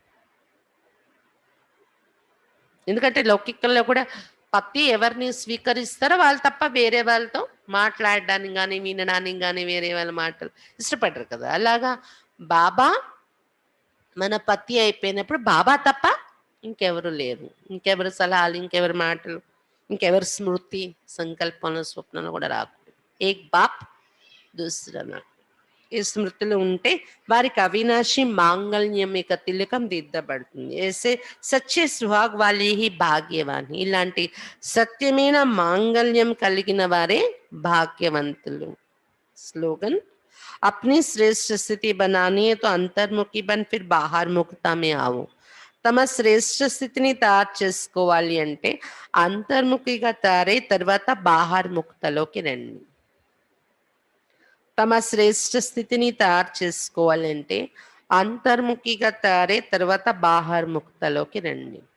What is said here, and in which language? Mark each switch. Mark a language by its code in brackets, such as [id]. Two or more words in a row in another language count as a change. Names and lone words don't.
[te] ఎందుకంటే లౌకికంలో కూడా పతి ఎవరిని స్వీకరిస్తారో వాళ్ళు తప్ప వేరే వాళ్ళతో మాట్లాడడానికి కానీ వినడానికి కానీ వేరే వాళ్ళ మాటలు ఇష్టపడరు కదా. అలాగా బాబా మన పతి అయిపోయినప్పుడు బాబా తప్ప ఇంకెవరు లేరు, ఇంకెవరు సలహాలు, ఇంకెవరి మాటలు, ఇంకెవరి స్మృతి సంకల్పంలో స్వప్నంలో కూడా రాకూడదు. [hi] एक बाप दूसरा न, [te] ఈ స్మృతులు ఉంటే వారికి అవినాశి మాంగళ్యం యొక్క తిలకం దిద్దబడుతుంది. [hi] ऐसे सच्चे सुहाग वाले ही भाग्यवान. [te] ఇలాంటి సత్యమైన మాంగళ్యం కలిగిన వారే భాగ్యవంతులు. [hi] స్లోగన్, अपनी श्रेष्ठ स्थिति बनानी है तो अंतर्मुखी बन फिर बाहर मुक्ता में आओ. [te] తమ శ్రేష్ఠ స్థితిని తయారు చేసుకోవాలి అంటే అంతర్ముఖిగా తయారై తర్వాత బాహర్ ముక్తలోకి రండి. తమ శ్రేష్ఠ స్థితిని తయారు చేసుకోవాలంటే అంతర్ముఖిగా తయారై తర్వాత బాహర్ ముక్తలోకి రండి.